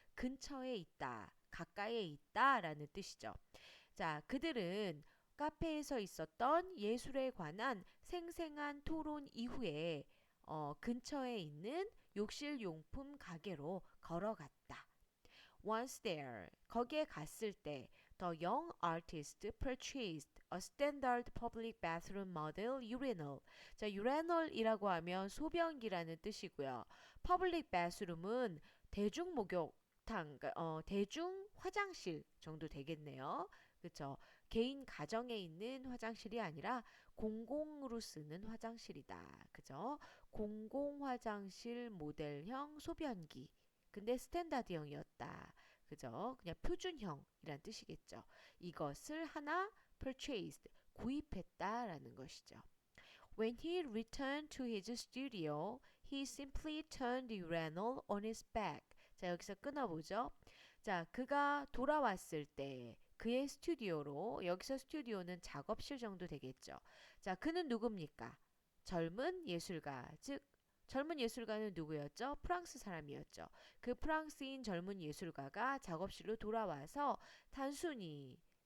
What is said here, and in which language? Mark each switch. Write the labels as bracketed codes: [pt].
[ko] 근처에 있다, 가까이에 있다라는 뜻이죠. 자, 그들은 카페에서 있었던 예술에 관한 생생한 토론 이후에 근처에 있는 욕실 용품 가게로 걸어갔다. [en] Once there, [ko] 거기에 갔을 때 [en] the young artist purchased a standard public bathroom model urinal. [ko] 자, urinal이라고 하면 소변기라는 뜻이고요. [en] public bathroom [ko] 은 대중 목욕탕, 대중 화장실 정도 되겠네요. 그쵸? 개인 가정에 있는 화장실이 아니라 공공으로 쓰는 화장실이다. 그죠? 공공 화장실 모델형 소변기. 근데 스탠다드형이었다. 그죠? 그냥 표준형이란 뜻이겠죠. 이것을 하나 purchased, 구입했다라는 것이죠. [en] When he returned to his studio, he simply turned the urinal on his back. [ko] 자, 여기서 끊어보죠. 자, 그가 돌아왔을 때 그의 스튜디오로, 여기서 스튜디오는 작업실 정도 되겠죠. 자, 그는 누굽니까? 젊은 예술가, 즉 젊은 예술가는 누구였죠? 프랑스 사람이었죠. 그 프랑스인 젊은 예술가가 작업실로 돌아와서 단순히